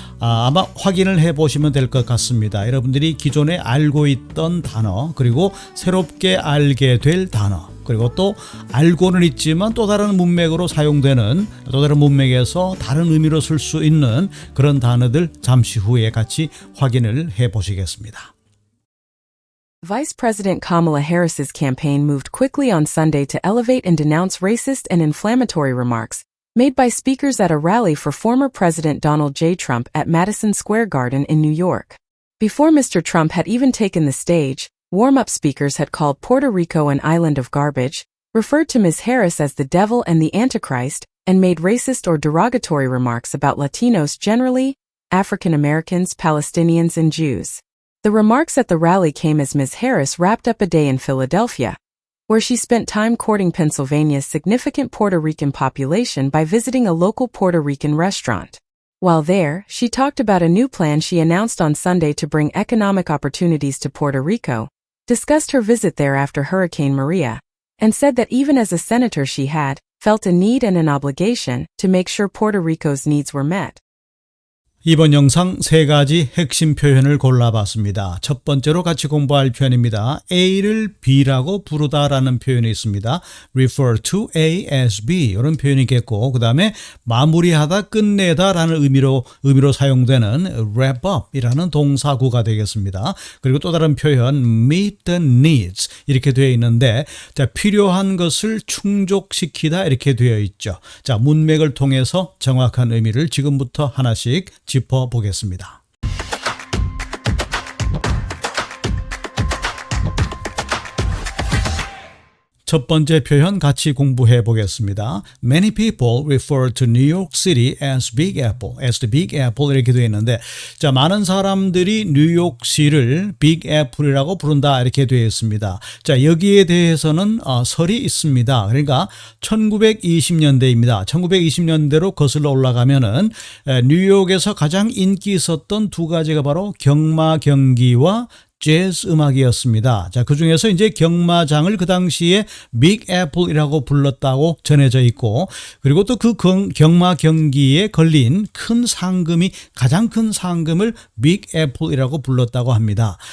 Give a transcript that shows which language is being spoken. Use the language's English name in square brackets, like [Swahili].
[Korean] 아마 확인을 해보시면 될 것 같습니다. 여러분들이 기존에 알고 있던 단어, 그리고 새롭게 알게 될 단어, 그리고 또 알고는 있지만 또 다른 문맥으로 사용되는, 또 다른 문맥에서 다른 의미로 쓸 수 있는 그런 단어들 잠시 후에 같이 확인을 해보시겠습니다. [English] Vice President Kamala Harris's campaign moved quickly on Sunday to elevate and denounce racist and inflammatory remarks made by speakers at a rally for former President Donald J. Trump at Madison Square Garden in New York. Before Mr. Trump had even taken the stage, warm-up speakers had called Puerto Rico an island of garbage, referred to Ms. Harris as the devil and the Antichrist, and made racist or derogatory remarks about Latinos generally, African Americans, Palestinians, and Jews. The remarks at the rally came as Ms. Harris wrapped up a day in Philadelphia, where she spent time courting Pennsylvania's significant Puerto Rican population by visiting a local Puerto Rican restaurant. While there, she talked about a new plan she announced on Sunday to bring economic opportunities to Puerto Rico, discussed her visit there after Hurricane Maria, and said that even as a senator she had felt a need and an obligation to make sure Puerto Rico's needs were met. [Korean] 이번 영상 세 가지 핵심 표현을 골라봤습니다. 첫 번째로 같이 공부할 표현입니다. A를 B라고 부르다라는 표현이 있습니다. refer to A as B 이런 표현이겠고, 그 다음에 마무리하다, 끝내다라는 의미로 사용되는 wrap up이라는 동사구가 되겠습니다. 그리고 또 다른 표현 meet the needs 이렇게 되어 있는데, 자, 필요한 것을 충족시키다 이렇게 되어 있죠. 자, 문맥을 통해서 정확한 의미를 지금부터 하나씩 짚어보겠습니다. 첫 번째 표현 같이 공부해 보겠습니다. [English] Many people refer to New York City as Big Apple, as the Big Apple [Korean] 이렇게 되어 있는데, 자, 많은 사람들이 뉴욕시를 Big Apple이라고 부른다 이렇게 되어 있습니다. 자, 여기에 대해서는 설이 있습니다. 그러니까 1920년대입니다. 1920년대로 거슬러 올라가면은 뉴욕에서 가장 인기 있었던 두 가지가 바로 경마 경기와 재즈 음악이었습니다. 자, 그 중에서 이제 경마장을 그 당시에 빅 애플이라고 불렀다고 전해져 있고, 그리고 또 그 경마 경기에 걸린 큰 상금이, 가장 큰 상금을 빅 애플이라고 불렀다고 합니다.